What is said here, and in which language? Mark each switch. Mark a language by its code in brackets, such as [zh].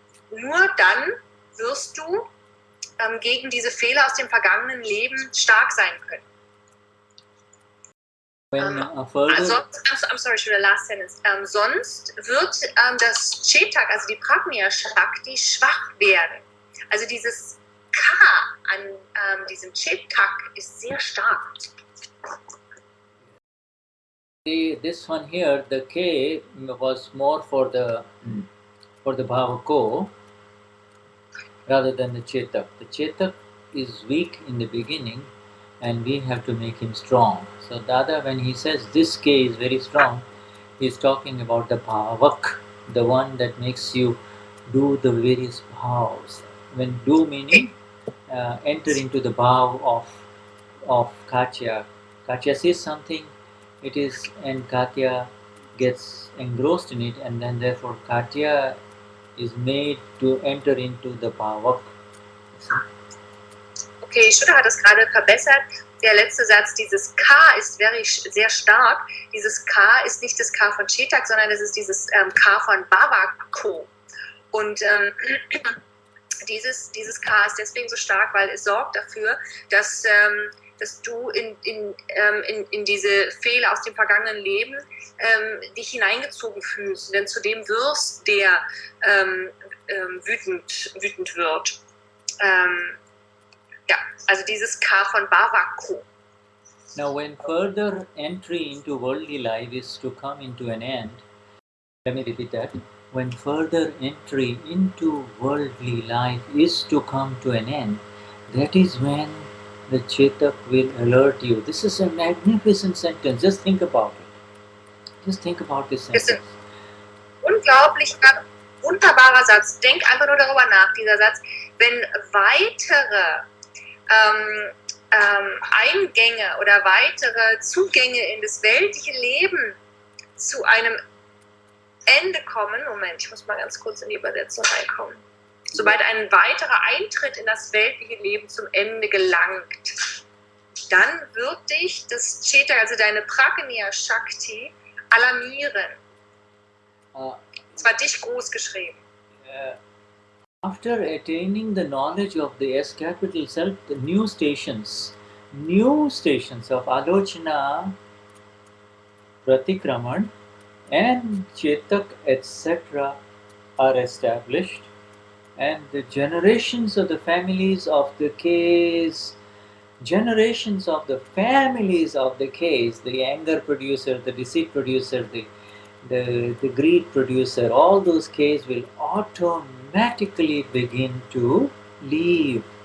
[de] Nur dann wirst du gegen diese Fehler aus dem vergangenen Leben stark sein können. [en] I'm sorry, should the last sentence. [de] Sonst wird das Chetak, also die Prajna Shakti, schwach werden. Also dieses K an diesem Chetak ist sehr stark. [en] This one here, the K was more for the Bhavako rather than the Chetak. The Chetak is weak in the beginning and we have to make him strong. So Dada, when he says this K is very strong, he is talking about the Bhavak, the one that makes you do the various bhavs. When do meaning enter into the bhav of Katja. Katja says something, it is, and Katja gets engrossed in it, and then therefore Katja is made to enter into the bhavak. [de] Okay, Shuddha hat es gerade verbessert. Der letzte Satz, dieses K ist sehr stark. Dieses K ist nicht das K von Chetak, sondern es ist dieses K von Bhavako. Und dieses K ist deswegen so stark, weil es sorgt dafür, dass du in diese Fehler aus dem vergangenen Leben dich hineingezogen fühlst, denn zu dem wirst, der wütend wird. Ja, also dieses K von Bhavako. [en] Now when further entry into worldly life is to come into an end, let me repeat that. When further entry into worldly life is to come to an end, that is when the Chetak will alert you. This is a magnificent sentence. Just think about it. Just think about this sentence. [de] Das ist ein unglaublicher, wunderbarer Satz. Denk einfach nur darüber nach, dieser Satz. Wenn weitere Eingänge oder weitere Zugänge in das weltliche Leben zu einem Ende kommen, Moment, ich muss mal ganz kurz in die Übersetzung reinkommen. Sobald ein weiterer Eintritt in das weltliche Leben zum Ende gelangt, dann wird dich das Chetak, also deine Prajna Shakti, alarmieren. Zwar dich groß geschrieben. [en] After attaining the knowledge of the S capital self, the new stations of Alochana, Pratikraman, and Chetak, etc. are established, and the generations of the families of the Ks, the anger producer, the deceit producer, the greed producer, all those Ks will automatically begin to leave.